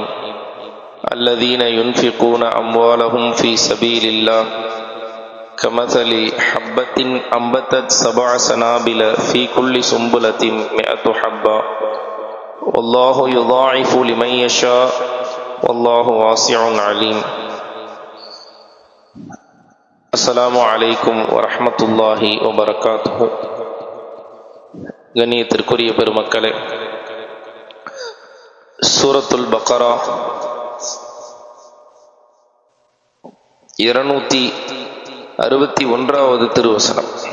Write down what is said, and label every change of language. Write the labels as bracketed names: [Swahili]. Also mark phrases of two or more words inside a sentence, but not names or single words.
[Arabic] الذين ينفقون أموالهم في سبيل الله كمثل حبة أنبتت 7 سنابل في كل سنبلة 100 حبة والله يضاعف لمن يشاء والله واسع عليم. السلام عليكم ورحمة الله وبركاته. [Tamil] கண்ணியத்திற்குரிய பெருமக்களே, சூரத்துல் பக்கரா 261வது திருவசனம்.